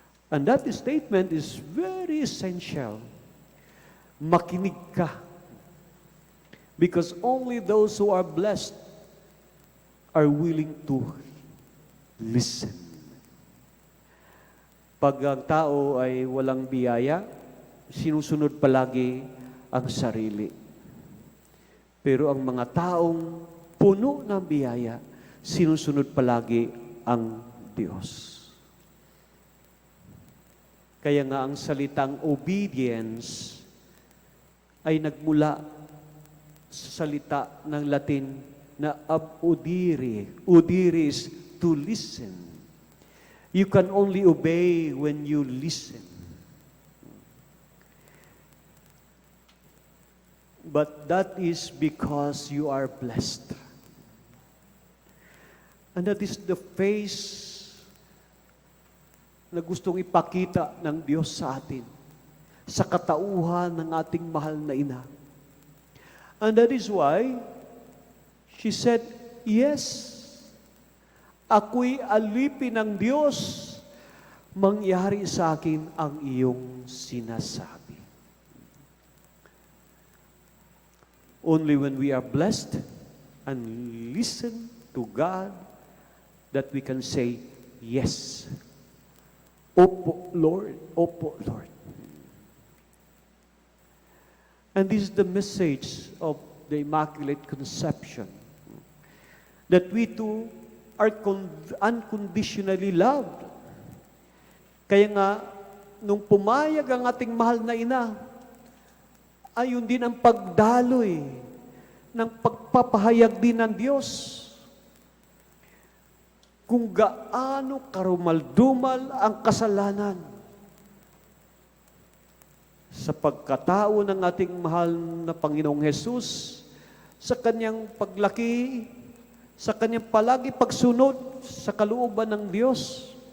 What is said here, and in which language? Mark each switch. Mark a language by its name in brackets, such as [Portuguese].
[English] And that statement is very essential. [Filipino] Makinig ka. [English] Because only those who are blessed are willing to listen. [Filipino] Pag ang tao ay walang biyaya, sinusunod palagi ang sarili. Pero ang mga taong puno ng biyaya, sinusunod palagi ang Diyos. Kaya nga ang salitang obedience ay nagmula sa salita ng Latin na ab udire. [English] Udire is to listen. You can only obey when you listen. But that is because you are blessed. And that is the face [Filipino] na gustong ipakita ng Diyos sa atin, sa katauhan ng ating mahal na ina. [English] And that is why she said, yes, [Filipino] ako'y alipin ng Diyos, mangyari sa akin ang iyong sinasabi. [English] Only when we are blessed and listen to God, that we can say, yes. [Filipino] Opo, Lord. Opo, Lord. [English] And this is the message of the Immaculate Conception. That we too are unconditionally loved. [Filipino] Kaya nga, nung pumayag ang ating mahal na ina, ayun din ang pagdaloy ng pagpapahayag din ng Diyos kung gaano karumaldumal ang kasalanan sa pagkatao ng ating mahal na Panginoong Hesus, sa kanyang paglaki, sa kanyang palagi pagsunod sa kalooban ng Diyos.